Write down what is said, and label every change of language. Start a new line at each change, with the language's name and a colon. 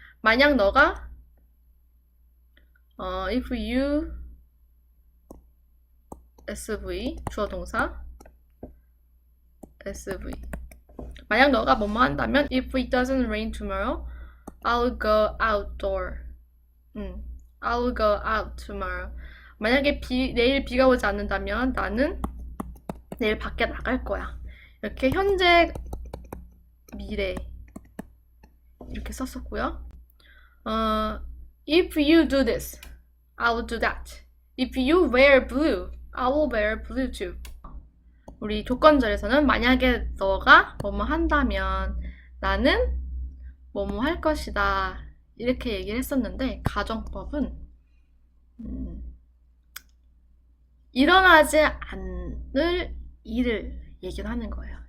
Korean: 만약 너가
English: if you SV
Korean: 주어 동사 SV 만약 너가 뭐뭐 한다면
English: if it doesn't rain tomorrow I'll go outdoor I'll go out tomorrow
Korean: 만약에 내일 비가 오지 않는다면 나는 내일 밖에 나갈 거야. 이렇게 현재, 미래 이렇게 썼었고요.
English: If you do this, I will do that. If you wear blue, I will wear blue too.
Korean: 우리 조건절에서는 만약에 너가 뭐뭐 한다면 나는 뭐뭐 할 것이다. 이렇게 얘기를 했었는데 가정법은 일어나지 않을 일을 얘기를 하는 거예요.